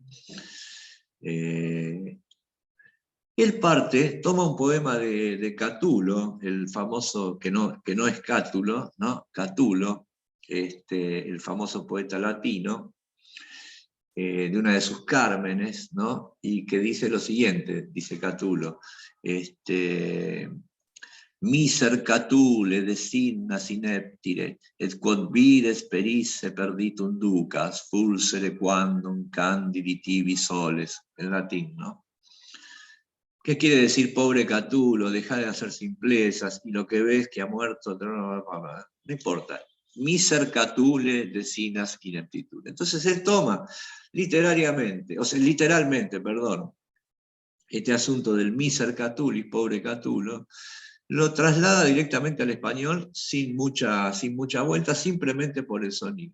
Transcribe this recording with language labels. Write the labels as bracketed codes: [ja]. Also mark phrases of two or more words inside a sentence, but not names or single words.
[es] Él toma un poema de Catulo, el famoso, que no es Cátulo, ¿no? Catulo, el famoso poeta latino, de una de sus Cármenes, ¿no? Y que dice lo siguiente, dice Catulo, [la] miser Catule designas ineptire, et quod vides perisse perditum ducas, fulsere quandum candidi tibi soles, [es] en latín, ¿no? ¿Qué quiere decir pobre Catulo? Deja de hacer simplezas, y lo que ves que ha muerto, no importa. [la] Miser Catule designas ineptitud. [es] Entonces él toma literalmente, este asunto del [la] miser Catuli, [es] pobre Catulo, lo traslada directamente al español sin mucha vuelta, simplemente por el sonido.